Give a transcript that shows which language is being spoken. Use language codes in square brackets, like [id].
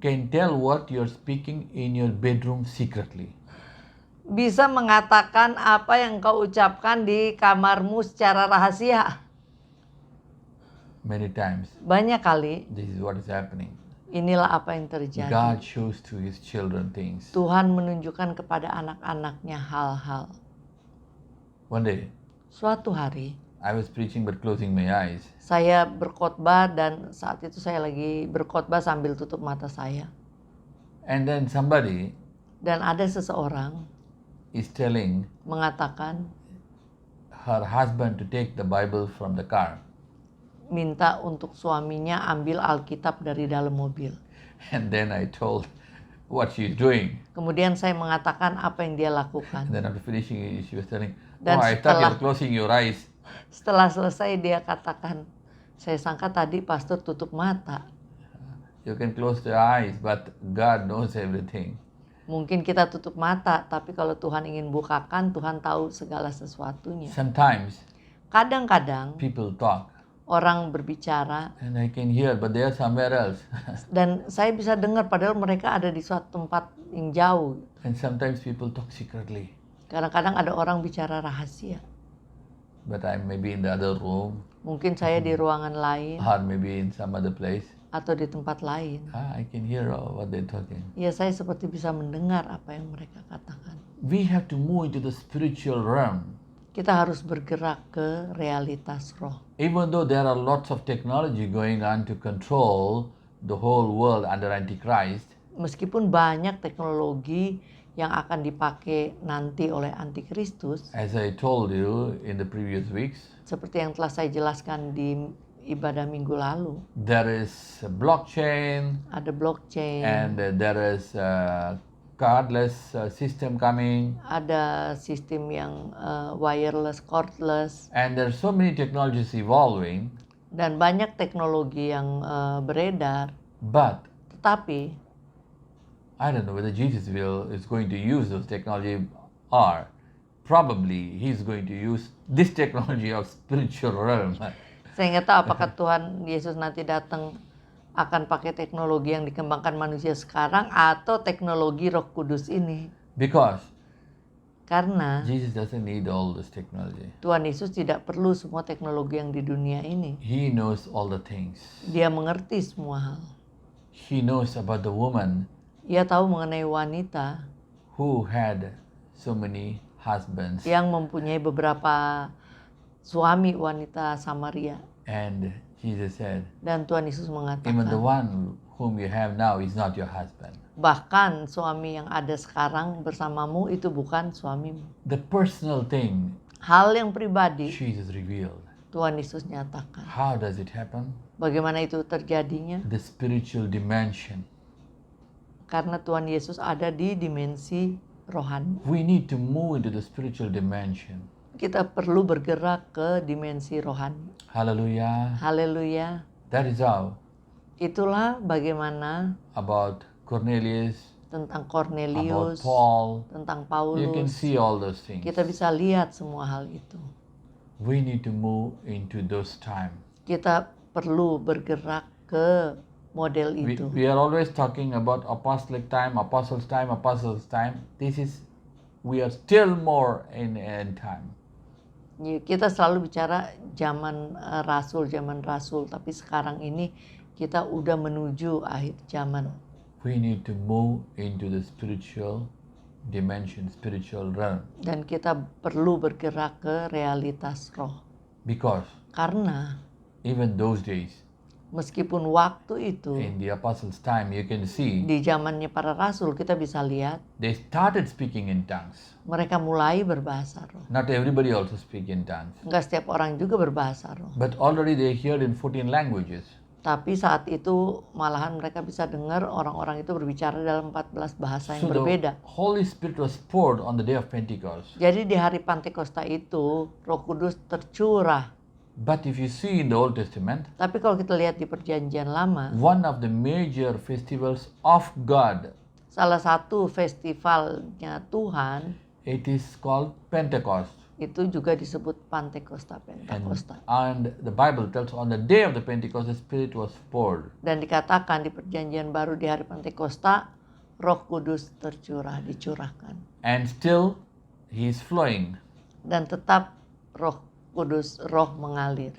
[en] can tell what you're speaking in your bedroom secretly. [id] bisa mengatakan apa yang kau ucapkan di kamarmu secara rahasia. [en] Many times, [id] Banyak kali [en] this is what is happening. [id] inilah apa yang terjadi. [en] God shows to his children things. [id] Tuhan menunjukkan kepada anak-anaknya hal-hal. [en] One day, [id] Suatu hari [en] I was preaching but closing my eyes. [id] saya berkhotbah dan saat itu saya lagi berkhotbah sambil tutup mata saya. [en] And then somebody [id] Dan ada seseorang [en] is telling [id] mengatakan [en] her husband to take the Bible from the car. [id] minta untuk suaminya ambil Alkitab dari dalam mobil. [en] And then I told what she's doing. [id] Kemudian saya mengatakan apa yang dia [en] And [id] lakukan. [en] then after finishing, she was telling, [id] Dan [en] oh, I thought you [id] setelah- [en] were closing your eyes. [id] Setelah selesai dia katakan, saya sangka tadi pastor tutup mata. [en] You can close the eyes, but God knows everything. [id] Mungkin kita tutup mata, tapi kalau Tuhan ingin bukakan, Tuhan tahu segala sesuatunya. [en] Sometimes [id] Kadang-kadang [en] people talk [id] orang berbicara [en] and I can hear, but they are somewhere else. [id] dan saya bisa dengar padahal mereka ada di suatu tempat yang jauh. [en] And sometimes people talk secretly, [id] Kadang-kadang ada orang bicara rahasia. [en] but I may be in the other room [id] Mungkin saya di ruangan lain [en] or maybe in some other place. [id] atau di tempat lain. [en] I can hear what they're talking. [id] Ya, saya seperti bisa mendengar apa yang mereka katakan. [en] We have to move into the spiritual realm. [id] Kita harus bergerak ke realitas roh. [en] Even though there are lots of technology going on to control the whole world under Antichrist, [id] Meskipun banyak teknologi yang akan dipakai nanti oleh antikristus, [en] as I told you in the previous weeks, [id] seperti yang telah saya jelaskan di ibadah minggu lalu, [en] there is a blockchain [id] ada blockchain, [en] and there is a cardless system coming, [id] ada sistem yang wireless, cordless, [en] and there are so many technologies evolving, [id] dan banyak teknologi yang beredar. [en] but [id] Tetapi [en] I don't know whether Jesus is going to use those technology or probably he's going to use this technology of spiritual realm. [id] saya nggak tahu apakah Tuhan Yesus nanti datang akan pakai teknologi yang dikembangkan manusia sekarang atau teknologi Roh Kudus ini. [en] Because [id] Karena [en] Jesus doesn't need all this technology. [id] Tuhan Yesus tidak perlu semua teknologi yang di dunia ini. [en] He knows all the things. [id] Dia mengerti semua hal. [en] He knows about the woman [id] Ia tahu mengenai wanita [en] who had so many husbands [id] yang mempunyai beberapa suami, wanita Samaria. [en] and Jesus said, [id] Dan Tuhan Yesus [en] even the [id] mengatakan, [en] one whom you have now is not your husband. [id] bahkan suami yang ada sekarang bersamamu itu bukan suamimu. [en] The personal thing [id] Hal yang pribadi [en] Jesus revealed. [id] Tuhan Yesus nyatakan. [en] How does it happen? [id] Bagaimana itu terjadinya? [en] The spiritual dimension. [id] Karena Tuhan Yesus ada di dimensi rohani. [en] We need to move into the spiritual dimension. [id] Kita perlu bergerak ke dimensi rohani. [en] Hallelujah. [id] Haleluya. [en] That is how [id] Itulah bagaimana [en] about Cornelius, [id] tentang [en] about [id] Cornelius, [en] Paul. [id] tentang [en] You can [id] Paulus. [en] see all those things. [id] Kita bisa lihat semua hal itu. [en] We need to move into those time. [id] Kita perlu bergerak ke model itu. [en] We are always talking about apostolic time, apostles' time, apostles' time. We are still more in end time. [id] Kita selalu bicara zaman rasul, tapi sekarang ini kita udah menuju akhir zaman. [en] We need to move into the spiritual dimension, spiritual realm. [id] Dan kita perlu bergerak ke realitas roh. [en] Because [id] Karena [en] even those days, [id] meskipun waktu itu [en] in the apostles' time, you can see [id] di zamannya para rasul kita bisa lihat [en] they started speaking in tongues. [id] mereka mulai berbahasa roh. [en] Not everybody also speak in tongues. [id] Enggak setiap orang juga berbahasa roh. [en] But already they heard in 14 languages. [id] Tapi saat itu malahan mereka bisa dengar orang-orang itu berbicara dalam 14 bahasa yang [en] So the [id] berbeda. [en] Holy Spirit was poured on the day of Pentecost. [id] Jadi di hari Pantekosta itu Roh Kudus tercurah. [en] But if you see in the Old Testament, [id] Tapi kalau kita lihat di Perjanjian Lama, [en] one of the major festivals of God, [id] salah satu festivalnya Tuhan [en] it is called Pentecost. [id] itu juga disebut Pantekosta, Pentakosta. [en] And the Bible tells on the day of the Pentecost, the Spirit was poured. [id] Dan dikatakan di Perjanjian Baru di hari Pantekosta, Roh Kudus dicurahkan. [en] And still, He is flowing. [id] Dan tetap Roh Kudus, roh mengalir.